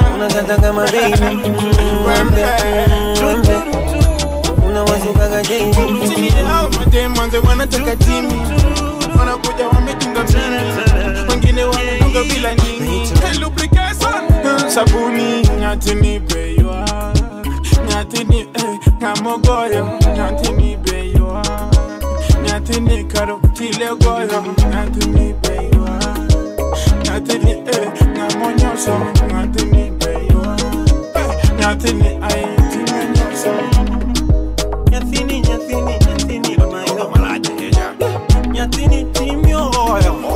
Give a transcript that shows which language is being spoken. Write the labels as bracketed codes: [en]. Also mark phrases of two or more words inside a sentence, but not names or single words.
[sw] Unakata kama baby. Wembe, wembe. Unawasukaga daily. Sini hao madem wanze wanataka Jimmy. Wanakuja wametunga mimi. Wengine wanatunga bila nini. Hey, lubrication. Sabuni, ati nipe yua. [luo] Nyathini, eh, ng'ama ogoyo? Nyathini be ywak. Nyathini karo kile goyo. Nyathini be ywak. Nyathini, eh, ng'ama onyoso? Nyathini be ywak. Eh, nyathini, ai, ting'e nyoso. Nyathini, nyathini, nyathini, mama, Nyatini timio oyo.